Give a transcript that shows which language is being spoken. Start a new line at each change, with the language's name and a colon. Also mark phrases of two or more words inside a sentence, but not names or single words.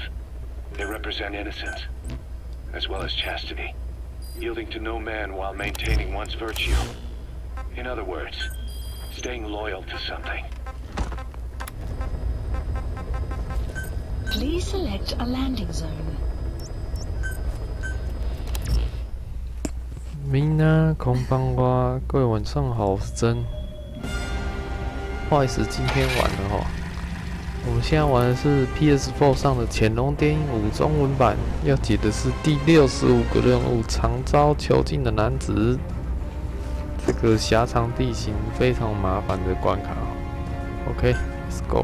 English: They represent innocence, as well as chastity, yielding to no man while maintaining one's virtue. In other words, staying loyal to something. Please select a landing zone.
Japanese: みんなこんばんは，
Chinese: 各位晚上好，我是真。不好意思，今天晚了哈。我们现在玩的是 PS4 上的《潜龙諜影V》中文版，要解的是第65个任务——常遭囚禁的男子。这个狭长地形非常麻烦的关卡。OK，
English: let's go。